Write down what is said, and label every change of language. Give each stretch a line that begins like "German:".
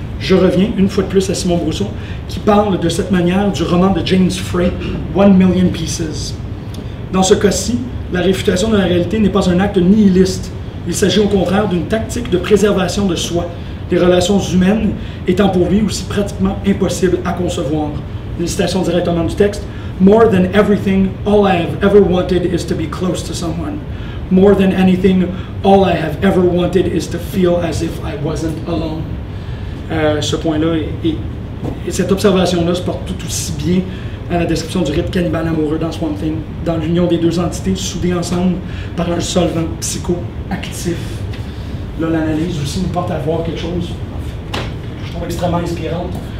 French: je reviens une fois de plus à Simon Brousseau, qui parle de cette manière du roman de James Frey, One Million Pieces. Dans ce cas-ci, la réfutation de la réalité n'est pas un acte nihiliste. Il s'agit au contraire d'une tactique de préservation de soi, les relations humaines étant pour lui aussi pratiquement impossibles à concevoir. Une citation directement du texte.
English: More than everything, all I have ever wanted is to be close to someone. More than anything, all I have ever wanted is to feel as if I wasn't alone.
French: Ce point-là et cette observation-là se porte tout aussi bien à la description du rite cannibale amoureux dans Swamp Thing, dans l'union des deux entités soudées ensemble par un solvant psychoactif. Là, l'analyse aussi nous porte à voir quelque chose que je trouve extrêmement inspirante.